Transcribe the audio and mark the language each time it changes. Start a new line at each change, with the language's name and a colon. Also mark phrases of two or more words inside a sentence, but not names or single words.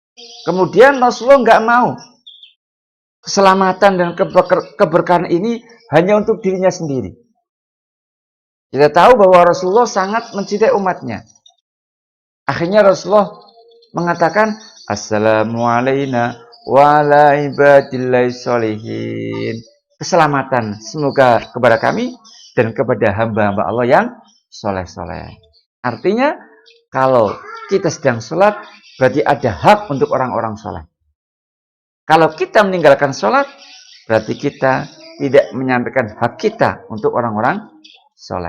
Indonesian: Kemudian Rasulullah nggak mau keselamatan dan keberkahan ini hanya untuk dirinya sendiri. Kita tahu bahwa Rasulullah sangat mencintai umatnya. Akhirnya Rasulullah mengatakan,
Arabic: السلام عليكم وعلى عباد الله الصالحين.
Indonesian: Keselamatan semoga kepada kami dan kepada hamba-hamba Allah yang soleh-soleh. Artinya, kalau kita sedang sholat, berarti ada hak untuk orang-orang soleh. Kalau kita meninggalkan sholat, berarti kita tidak menyampaikan hak kita untuk orang-orang soleh.